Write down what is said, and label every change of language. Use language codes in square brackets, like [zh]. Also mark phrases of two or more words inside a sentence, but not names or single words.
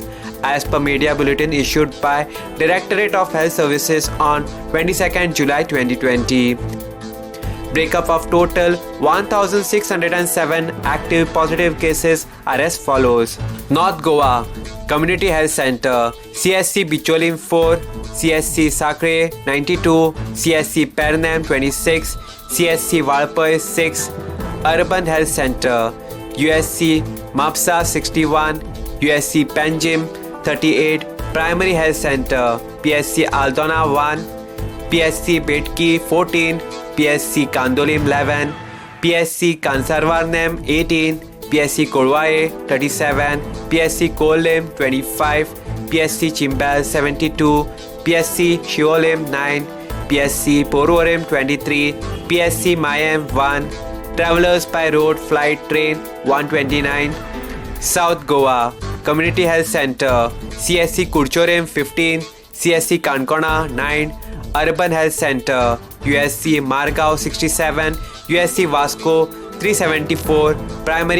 [en] As per media bulletin issued by Directorate of Health Services on 22nd July 2020. Breakup of total 1,607 active positive cases are as follows. North Goa Community Health Center, CSC Bicholim 4, CSC Sakre 92, CSC Pernam 26, CSC Valpai 6, Urban Health Center, USC Mapsa 61, USC Panjim 38, Primary Health Center, PSC Aldona 1, PSC Betki 14, PSC Kandolim 11, PSC Kansarvarnem 18, PSC Kodwaye 37, PSC Kolim 25, PSC Chimbal 72, PSC Shiolim 9, PSC Porvorim 23, PSC Mayam 1, Travelers by Road Flight Train 129, South Goa Community Health Center, CSC Kurchorim 15, CSC Kankona 9, Urban Health Center, USC Margao 67, USC Vasco 374, Primary